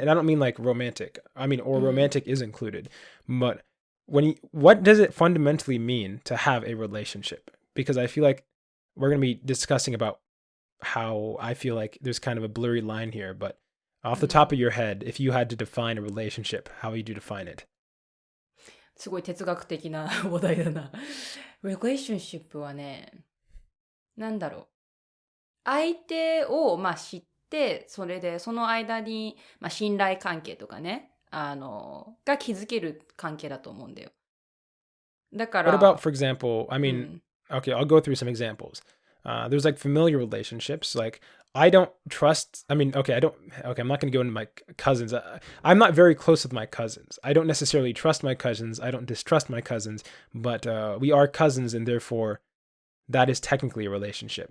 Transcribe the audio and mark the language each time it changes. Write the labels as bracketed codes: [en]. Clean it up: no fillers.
[en] And I don't mean like romantic. I mean, or romantic is included. But what does it fundamentally mean to have a relationship? Because I feel like we're going to be discussing about how I feel like there's kind of a blurry line here. But off the top of your head, if you had to define a relationship, how would you define it? [ja] すごい哲学的な話題だな。relationship はね、なんだろう。相手を、知って、それでその間に、信頼関係とかね、が築ける関係だと思うんだよ。だから。 [en] What about, for example, I mean, okay, I'll go through some examples. There's like familiar relationships, like I don't trust, I'm not going to go into my cousins. I'm not very close with my cousins. I don't necessarily trust my cousins. I don't distrust my cousins, but we are cousins, and therefore that is technically a relationship.